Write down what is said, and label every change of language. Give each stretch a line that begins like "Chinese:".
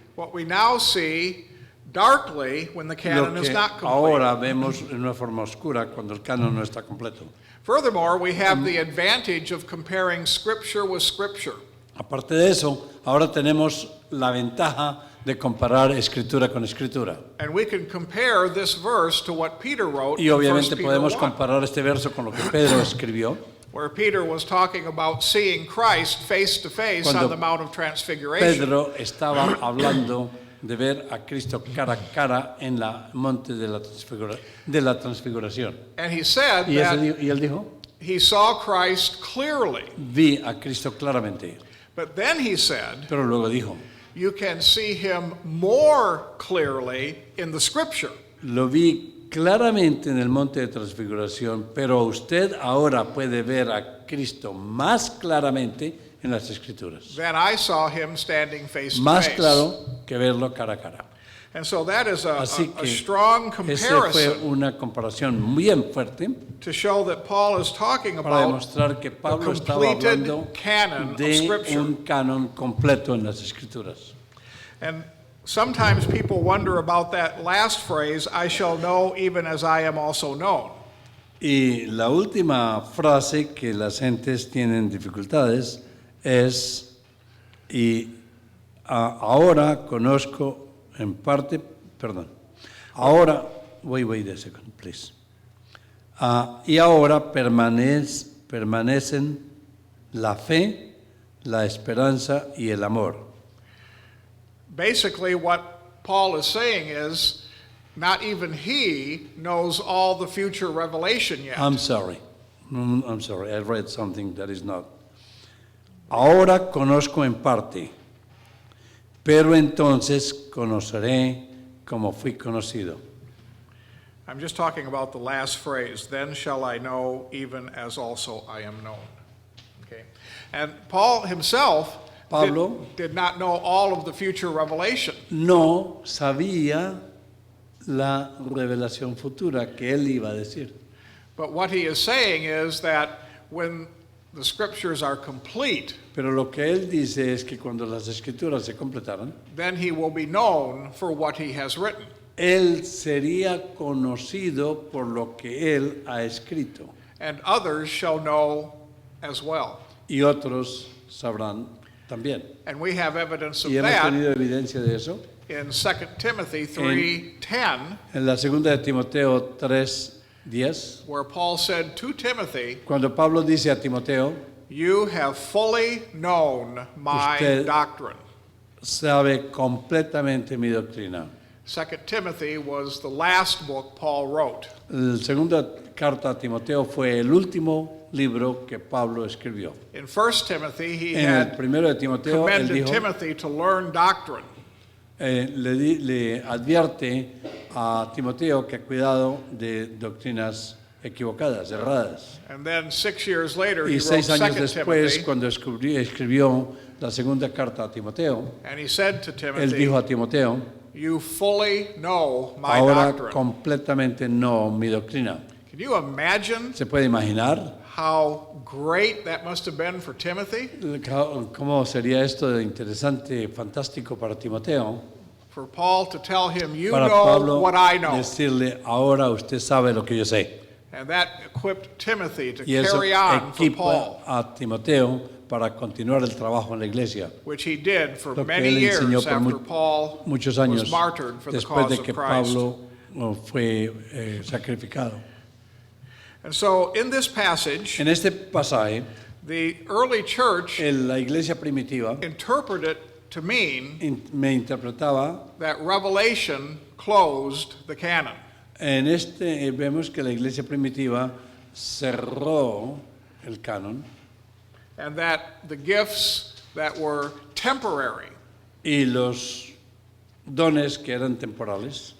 English: what we now see darkly when the
Spanish: lo
English: canon is
Spanish: que
English: not complete.
Spanish: ahora vemos en una forma oscura cuando el canon no está completo.
English: Furthermore, we have the advantage of comparing Scripture with Scripture.
Spanish: Aparte de eso, ahora tenemos la ventaja de comparar escritura con escritura.
English: And we can compare this verse to what Peter wrote
Spanish: Y
English: in 1
Spanish: obviamente
English: Peter
Spanish: podemos
English: 1,
Spanish: comparar este verso con lo que Pedro escribió,
English: where Peter was talking about seeing Christ face to face
Spanish: Cuando
English: on the Mount of Transfiguration.
Spanish: Pedro estaba hablando de ver a Cristo cara a cara en la monte de la transfiguración.
English: And he said
Spanish: Y
English: that
Spanish: él dijo,
English: he saw Christ clearly.
Spanish: vi a Cristo claramente.
English: But then he said,
Spanish: Pero luego dijo,
English: you can see him more clearly in the Scripture.
Spanish: lo vi claramente en el monte de transfiguración, pero usted ahora puede ver a Cristo más claramente en las Escrituras.
English: than I saw him standing face to
Spanish: Más
English: face.
Spanish: claro que verlo cara a cara.
English: And so that is
Spanish: Así
English: a
Spanish: que
English: strong
Spanish: esa fue
English: comparison
Spanish: una comparación bien fuerte
English: to show that Paul is talking
Spanish: para
English: about
Spanish: demostrar que Pablo
English: the
Spanish: estaba
English: completed
Spanish: hablando
English: canon of
Spanish: de
English: Scripture.
Spanish: un canon completo en las Escrituras.
English: And sometimes people wonder about that last phrase, I shall know even as I am also known.
Spanish: Y la última frase que las gentes tienen dificultades es, ahora conozco en parte, perdón, ahora,
English: wait a second, please.
Spanish: Y ahora permanecen la fe, la esperanza y el amor.
English: Basically, what Paul is saying is, not even he knows all the future revelation yet. I'm sorry, I read something that is not.
Spanish: Ahora conozco en parte, pero entonces conoceré como fui conocido.
English: I'm just talking about the last phrase, then shall I know even as also I am known. Okay? And Paul himself
Spanish: Pablo
English: did not know all of the future revelation.
Spanish: no sabía la revelación futura que él iba a decir.
English: But what he is saying is that when the scriptures are complete,
Spanish: Pero lo que él dice es que cuando las escrituras se completaran,
English: then he will be known for what he has written.
Spanish: él sería conocido por lo que él ha escrito
English: And others shall know as well.
Spanish: y otros sabrán también.
English: And we have evidence of
Spanish: Y hemos
English: that
Spanish: tenido evidencia de eso
English: in 2 Timothy 3:10,
Spanish: en la segunda de Timoteo 3:10,
English: where Paul said to Timothy,
Spanish: cuando Pablo dice a Timoteo,
English: you have fully known my
Spanish: Usted-
English: doctrine.
Spanish: sabe completamente mi doctrina.
English: 2 Timothy was the last book Paul wrote.
Spanish: La segunda carta a Timoteo fue el último libro que Pablo escribió.
English: In 1 Timothy, he
Spanish: En el
English: had
Spanish: primero de Timoteo, él
English: commended
Spanish: dijo,
English: Timothy to learn doctrine.
Spanish: le advierte a Timoteo que cuidado de doctrinas equivocadas, erradas.
English: And then 6 years later, he
Spanish: Y
English: wrote
Spanish: 6 años
English: 2
Spanish: después,
English: Timothy,
Spanish: cuando escribió la segunda carta a Timoteo,
English: and he said to
Spanish: él dijo
English: Timothy,
Spanish: a Timoteo,
English: you fully know my
Spanish: ahora
English: doctrine.
Spanish: completamente no mi doctrina.
English: Can you imagine
Spanish: ¿Se puede imaginar
English: how great that must have been for Timothy?
Spanish: cómo sería esto de interesante, fantástico para Timoteo?
English: For Paul to tell him, you
Spanish: Para
English: know
Spanish: Pablo
English: what I know.
Spanish: decirle, ahora usted sabe lo que yo sé.
English: And that equipped Timothy to
Spanish: Y eso
English: carry on for Paul,
Spanish: equipa a Timoteo para continuar el trabajo en la iglesia.
English: which he did for
Spanish: Lo que
English: many
Spanish: él enseñó
English: years
Spanish: por
English: after Paul
Spanish: muchos
English: was
Spanish: años
English: martyred for the
Spanish: después
English: cause
Spanish: de
English: of
Spanish: que
English: Christ.
Spanish: Pablo fue sacrificado.
English: And so in this passage,
Spanish: En este pasaje,
English: the early church
Spanish: la iglesia primitiva
English: interpreted it to mean
Spanish: me interpretaba,
English: that Revelation closed the canon.
Spanish: en este vemos que la iglesia primitiva cerró el canon
English: And that the gifts that were temporary
Spanish: y los dones que eran temporales